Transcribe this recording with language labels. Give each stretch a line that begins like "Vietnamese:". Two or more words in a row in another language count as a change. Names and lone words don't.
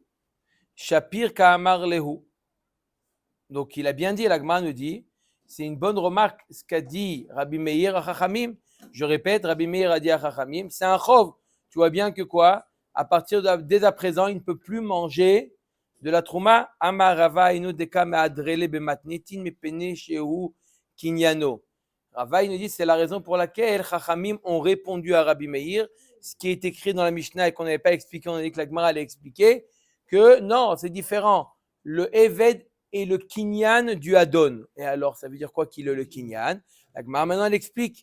Aramaic: שפיר קאמר להו.
French: Donc, il a bien dit, la Gemara nous dit, c'est une bonne remarque ce qu'a dit Rabbi Meir à Chachamim. Je répète, Rabbi Meir a dit à Chachamim, c'est un chov. Tu vois bien que quoi? À partir dès à présent, il ne peut plus manger de la trouma.
Aramaic: אמר רבא היינו דקא מהדרי ליה במתניתין מפני שהוא קנינו.
French: Rava, il nous dit, c'est la raison pour laquelle Chachamim ont répondu à Rabbi Meir, ce qui est écrit dans la Mishnah et qu'on n'avait pas expliqué, on a dit que la Gemara allait expliquer, que non, c'est différent. Le Eved est le kinyan du Adon. Et alors, ça veut dire quoi qu'il est le kinyan? La Gemara maintenant, elle explique.